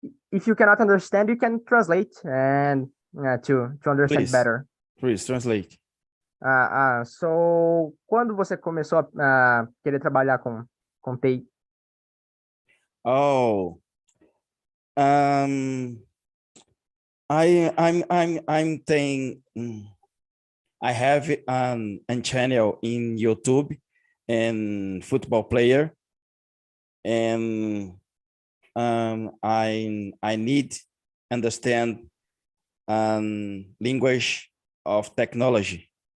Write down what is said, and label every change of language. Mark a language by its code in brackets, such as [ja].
[en] If you cannot understand, you can translate and to understand Please, better. please translate. [pt] So quando você começou a querer trabalhar com TI? [en] Oh, um, I'm saying I have an channel in YouTube and football player, and I need understand language of technology.